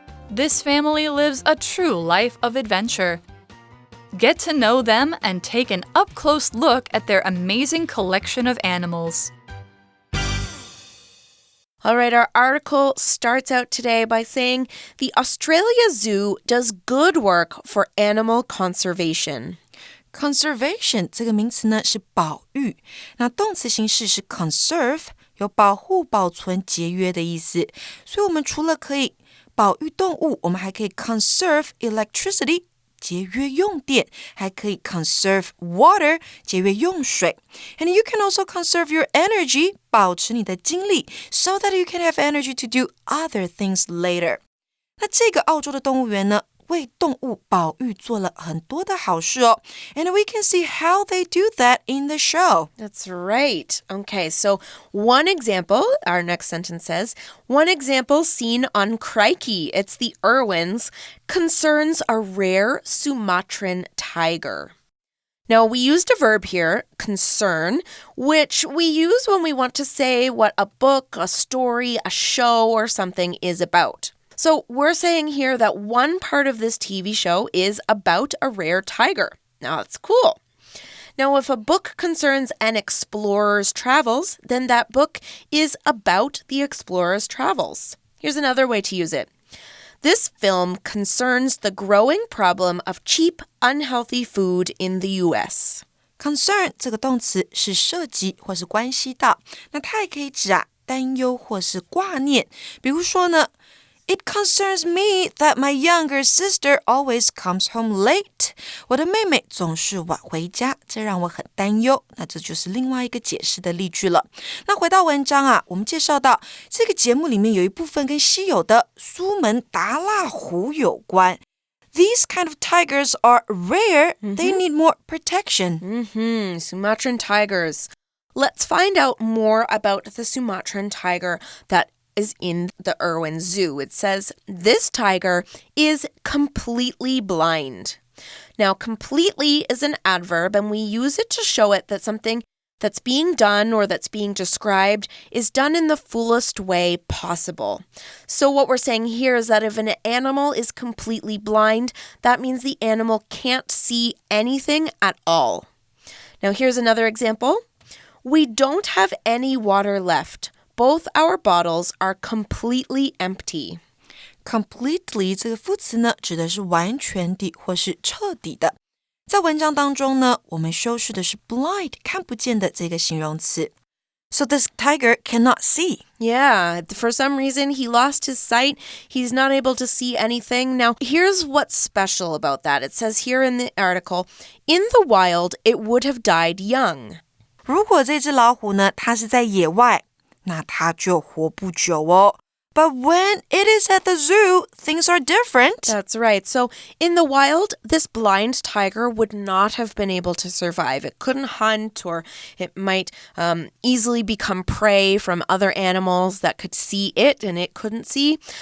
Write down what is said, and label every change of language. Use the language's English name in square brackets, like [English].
[English] This family lives a true life of adventure. Get to know them and take an up-close look at their amazing collection of animals. All right, our article starts out today by saying the Australia Zoo does good work for animal conservation. [Chinese] Conservation 这个名词呢是保育，那动词形式是 conserve， 有保护、保存、节约的意思。所以我们除了可以保育动物，我们还可以 [English] conserve electricity， [Chinese] 节约用电，还可以 [English] conserve water， [Chinese] 节约用水。 [English] And you can also conserve your energy， [Chinese] 保持你的精力 [English] so that you can have energy to do other things later. [Chinese] 那这个澳洲的动物园呢，为动物保育做了很多的好事哦。 [English] And we can see how they do that in the show. That's right. Okay, so one example, our next sentence says, one example seen on Crikey, It's the Irwins, concerns a rare Sumatran tiger. Now, we used a verb here, concern, which we use when we want to say what a book, a story, a show, or something is about. So we're saying here that one part of this TV show is about a rare tiger. Now, that's cool. Now, if a book concerns an explorer's travels, then that book is about the explorer's travels. Here's another way to use it. This film concerns the growing problem of cheap, unhealthy food in the U.S. [Chinese] Concern 这个动词是涉及或是关系到，那它也可以指担忧或是挂念。比如说呢， [English] It concerns me that my younger sister always comes home late. [Chinese] 我的妹妹总是晚回家，这让我很担忧。那这就是另外一个解释的例句了。那回到文章我们介绍到这个节目里面有一部分跟稀有的苏门答腊虎有关。 [English] These kind of tigers are rare. They need more protection. Sumatran tigers. Let's find out more about the Sumatran tiger that is in the Irwin Zoo. It says, this tiger is completely blind. Now, completely is an adverb, and we use it to show it that something that's being done or that's being described is done in the fullest way possible. So what we're saying here is that if an animal is completely blind, that means the animal can't see anything at all. Now, here's another example. We don't have any water left, both our bottles are completely empty. [Chinese] Completely 这个副词呢，指的是完全的或是彻底的。在文章当中呢，我们修饰的是 blind 看不见的这个形容词。 [English] So this tiger cannot see. Yeah, for some reason he lost his sight. He's not able to see anything. Now, here's what's special about that. It says here in the article, in the wild, it would have died young. [Chinese] 如果这只老虎呢，它是在野外，那它就活不久哦。 [English] But when it is at the zoo, things are different. That's right. So in the wild, this blind tiger would not have been able to survive. It couldn't hunt, or it might easily become prey from other animals that could see it and it couldn't see.